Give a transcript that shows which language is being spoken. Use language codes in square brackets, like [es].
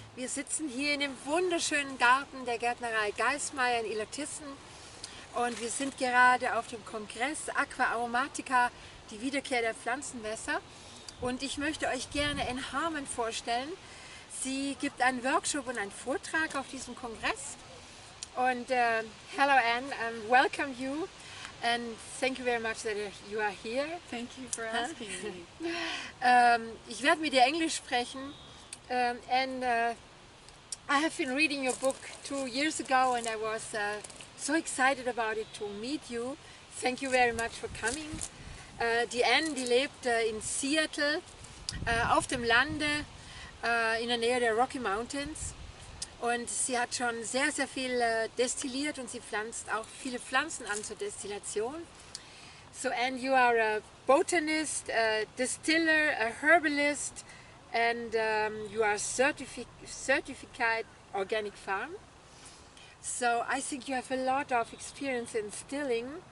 [de] sitzen hier in dem wunderschönen Garten der Gärtnerei Geismeier in Illertissen und wir sind gerade auf dem Kongress Aqua Aromatica, die Wiederkehr der Pflanzenwässer. Und ich möchte euch gerne Ann Harman vorstellen. Sie gibt einen Workshop und einen Vortrag auf diesem Kongress. [en] Und hello Ann, welcome you and thank you very much that you are here. Thank you for asking me. [de] Ich werde mit dir Englisch sprechen. [en] And I have been reading your book 2 years ago and I was so excited about it to meet you. Thank you very much for coming. [de] Die Ann, die lebt in Seattle, auf dem Lande, in der Nähe der Rocky Mountains. Und sie hat schon sehr, sehr viel destilliert und sie pflanzt auch viele Pflanzen an zur Destillation. [en] So Ann, you are a botanist, a distiller, a herbalist, and you are certified organic farm. So I think you have a lot of experience in distilling.